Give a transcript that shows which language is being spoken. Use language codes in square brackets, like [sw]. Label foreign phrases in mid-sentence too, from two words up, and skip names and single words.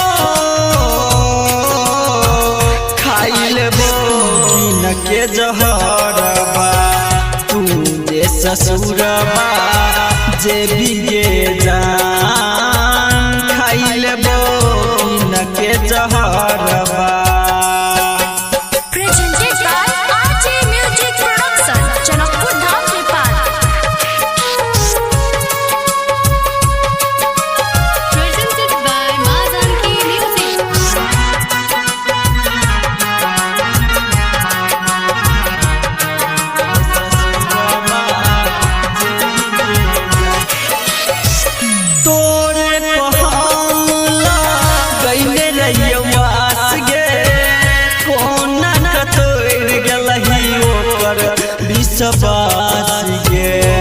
[mai] खाई लेबो किन के जहरबा तू जे ससुरबा जे भीगे जान खाई लेबो किन के जहरबा [en] Presented by RJ Music Production, Janakpur Dham, Nepal. Presented by Mazanki Music. [mai] तोरे पहाला गईले रहियो वास गे कोना कतोर गलही ओकर विश्वास गे